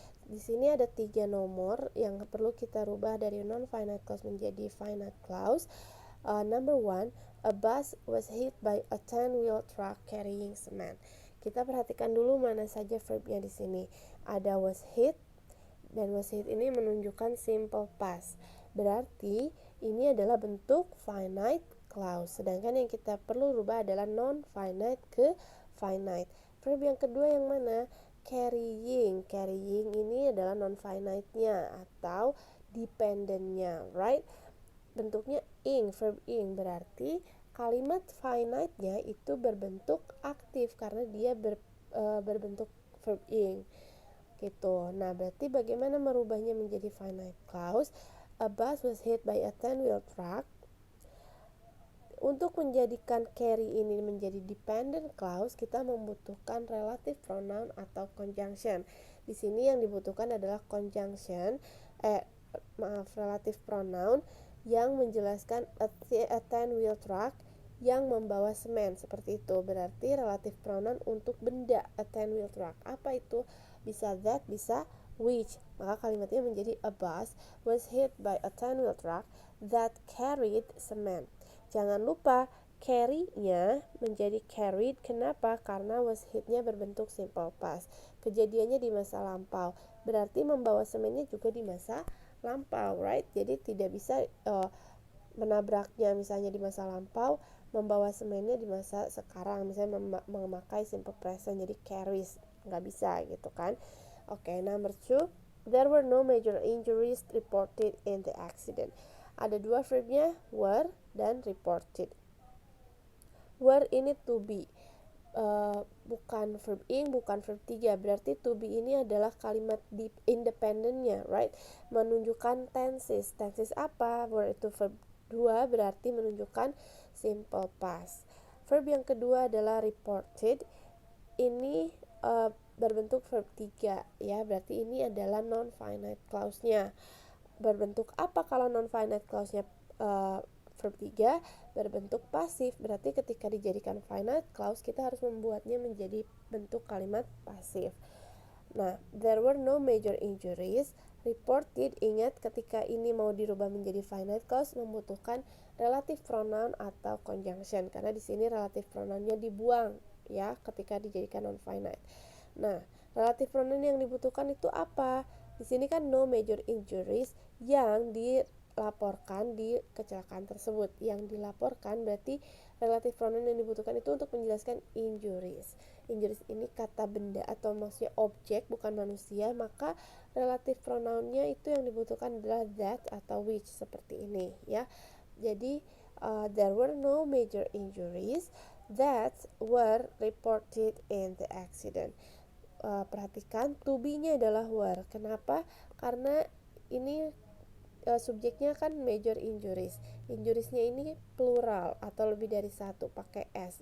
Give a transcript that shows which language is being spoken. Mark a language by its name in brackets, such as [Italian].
[Indonesian] Di sini ada 3 nomor yang perlu kita rubah dari non-finite clause menjadi finite clause. [English] Number 1, a bus was hit by a 10-wheel truck carrying cement. [Indonesian] Kita perhatikan dulu mana saja verbnya di sini. Ada was hit, dan was hit ini menunjukkan simple past. Berarti ini adalah bentuk finite clause. Sedangkan yang kita perlu rubah adalah non-finite ke finite. Verb yang kedua yang mana? Carrying. Carrying ini adalah non-finite-nya atau dependent-nya, right? Bentuknya ing, verb ing. Berarti kalimat finite-nya itu berbentuk aktif karena dia berbentuk verb ing. Gitu. Nah, berarti bagaimana merubahnya menjadi finite clause? [English] A bus was hit by a 10-wheel truck. [Indonesian] Untuk menjadikan carry ini menjadi dependent clause, kita membutuhkan relative pronoun atau conjunction. Di sini yang dibutuhkan adalah conjunction, relative pronoun yang menjelaskan [English] a 10-wheel truck [Indonesian] yang membawa semen, seperti itu. Berarti relative pronoun untuk benda, [English] a 10-wheel truck. [Indonesian] Apa itu? Bisa [English] that, bisa which. [Indonesian] Maka kalimatnya menjadi [English] a bus was hit by a 10-wheel truck that carried cement. [Indonesian] Jangan lupa carry-nya menjadi carried. Kenapa? Karena was hit-nya berbentuk simple past. Kejadiannya di masa lampau. Berarti membawa semennya juga di masa lampau, [English] right? [Indonesian] Jadi tidak bisa menabraknya misalnya di masa lampau, membawa semennya di masa sekarang, misalnya memakai simple present, jadi carries, nggak bisa gitu kan. [English] Oke, number 2, there were no major injuries reported in the accident. [Indonesian] Ada dua verbnya, were dan reported. Were ini to be, bukan verb ing, bukan verb 3. Berarti to be ini adalah kalimat independentnya, [English] right? [Indonesian] Menunjukkan tenses. Tenses apa? Were itu verb 2, berarti menunjukkan simple past. Verb yang kedua adalah reported. Ini berbentuk verb 3 ya, berarti ini adalah non-finite clause-nya. Berbentuk apa kalau non-finite clause-nya verb 3? Berbentuk pasif. Berarti ketika dijadikan finite clause, kita harus membuatnya menjadi bentuk kalimat pasif. [English] Nah, there were no major injuries reported. [Indonesian] Ingat, ketika ini mau dirubah menjadi finite clause membutuhkan relative pronoun atau conjunction, karena di sini relative pronounnya dibuang ya ketika dijadikan non finite. Nah, relative pronoun yang dibutuhkan itu apa? Di sini kan [English] no major injuries [Indonesian] yang dilaporkan di kecelakaan tersebut. Yang dilaporkan berarti relative pronoun yang dibutuhkan itu untuk menjelaskan injuries. Injuries ini kata benda atau maksudnya objek, bukan manusia, maka relative pronounnya itu yang dibutuhkan adalah that atau which, seperti ini ya. [English] Jadi there were no major injuries that were reported in the accident. [Indonesian] Perhatikan to be-nya adalah were. Kenapa? Karena ini subjeknya kan major injuries. Injuriesnya ini plural atau lebih dari satu, pakai s.